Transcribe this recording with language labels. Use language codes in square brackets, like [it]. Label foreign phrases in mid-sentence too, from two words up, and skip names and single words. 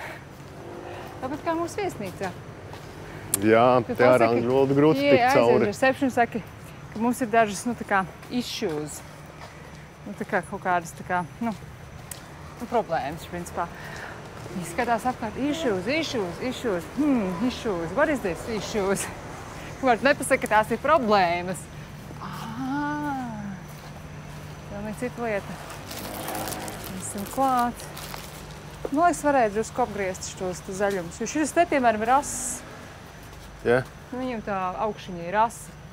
[lv] Tāpat kā mūsu viesnīcā. Jā, te ar angļu valodu grūti tikt cauri. Reception saka, ka mums ir dažas, tā kā issues. Tā kā kaut kādas, problēmas, principā. Viņi skatās apkārt, [en] issues. What is this issues? [lv] Var nepasaka, ka tās ir problēmas. Pilnīgi cita lieta. Mēs esam klāt. Man liekas, varēja drusku apgriezt šos zaļumus, jo šis te, piemēram, ir ass. Jā. Viņam tā augšiņa ir asa.